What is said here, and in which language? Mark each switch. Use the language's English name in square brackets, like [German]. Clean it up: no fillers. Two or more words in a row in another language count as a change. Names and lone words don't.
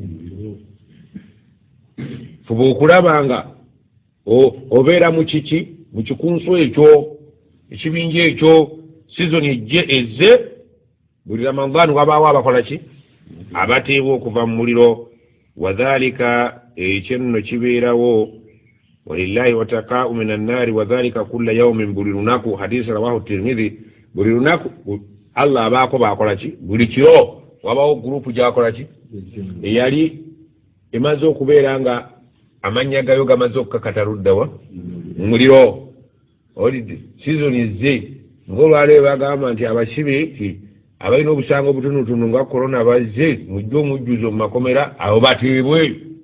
[Ganda] fuba okulabanga obeera mu kiki mu kikunso ekyo ekibinja ekyo sizoni ezze buli Ramadan wabaawo abakola ki abateebwa okuva mu muliro wadhalika ekyenno kibeerawo [Arabic] ولله عتقاء من النار وكذلك كل يوم [Ganda] buli lunaku hadisi rawahu Tirmidhi buli lunaku Allah abaako bakola ki buli kiro wabaawo gurupu gyakola ki eyali emaze okubeera nga amannya gayo gamaze okukakata luddawa muliro olidde season ezze ng'olwaleero bagamba nti abasibe abalina obusango obutonotono nga korona bazze mujje omujjuzo mu makomera abo bateebwe